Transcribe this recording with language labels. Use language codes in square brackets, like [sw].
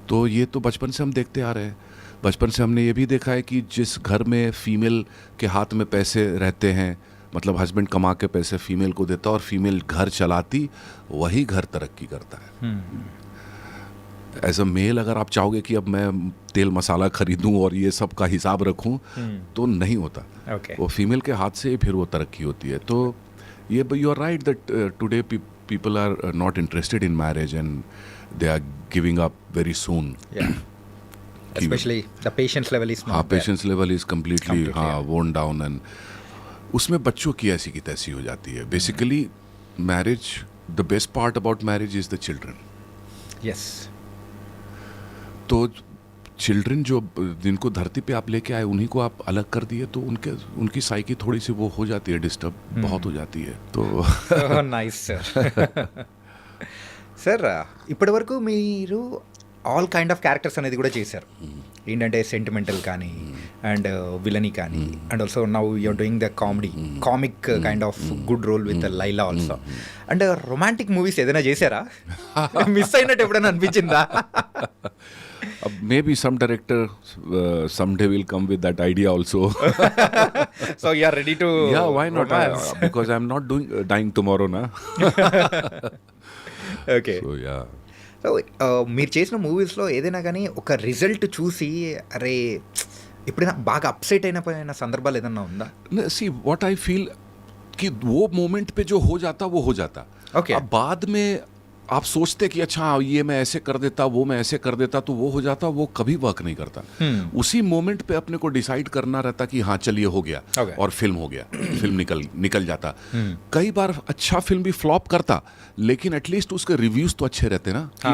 [hi] तो ये तो बचपन से हम देखते आ रहे हैं। बचपन से हमने ये भी देखा है कि जिस घर में फीमेल के हाथ में पैसे रहते हैं, मतलब हस्बैंड कमा के पैसे फीमेल को देता और फीमेल घर चलाती, वही घर तरक्की करता है। एज अ मेल अगर आप चाहोगे कि अब मैं तेल मसाला खरीदूं और ये सब का हिसाब रखूं, तो नहीं होता। [en] okay [hi] वो फीमेल के हाथ से ही फिर वो तरक्की होती है। तो ये [en] You are right that today people are not interested in marriage and they are giving up very soon. yeah especially the patience level is not [hi] हाँ, [en] there. Patience level is completely Completely, [hi] हाँ [en] yeah. worn down, [hi] and उसमें बच्चों की ऐसी की तैसी हो जाती है। [en] Basically marriage, the best part about marriage is the children. yes [hi] तो चिल्ड्रन जो जिनको धरती पे आप लेके आए, उन्हीं को आप अलग कर दिए, तो उनकी साइकी थोड़ी सी वो हो जाती है डिस्टर्ब, बहुत हो जाती है। तो [te] నైస్ సార్ సార్ ఇప్పటి వరకు మీరు [en] all kind of characters [te] అనేది కూడా చేశారు. ఏంటంటే సెంటిమెంటల్ కానీ అండ్ విలనీ కానీ and [en] also now you're doing the comic kind of good role [te] with Laila also. And romantic movies ఏదైనా చేశారా? మిస్ అయినట్టు ఎప్పుడైనా అనిపించిందా? [en] maybe some director someday will come with that idea also. [te] So you are ready to [en] Yeah, why not? Because I'm not dying tomorrow, na. [te] Okay. [en] So yeah. [te] So మీరు చేసిన మూవీస్లో ఏదైనా కానీ ఒక రిజల్ట్ చూసి అరే ఎప్పుడైనా బాగా అప్సెట్ అయిన సందర్భాలు ఏదైనా ఉందా? [en] See, what I feel [hi] कि वो मोमेंट पे जो हो जाता वो हो जाता। [en] Okay. [hi] अब बाद में आप सोचते कि अच्छा ये मैं ऐसे कर देता, वो मैं ऐसे कर देता, तो वो हो जाता, वो कभी वर्क नहीं करता। उसी मोमेंट पे अपने को डिसाइड करना रहता कि हाँ चलिए हो गया, [en] Okay. [hi] और फिल्म हो गया, फिल्म निकल जाता। कई बार अच्छा फिल्म भी फ्लॉप करता, लेकिन एटलीस्ट उसके रिव्यूज तो अच्छे रहते ना कि ये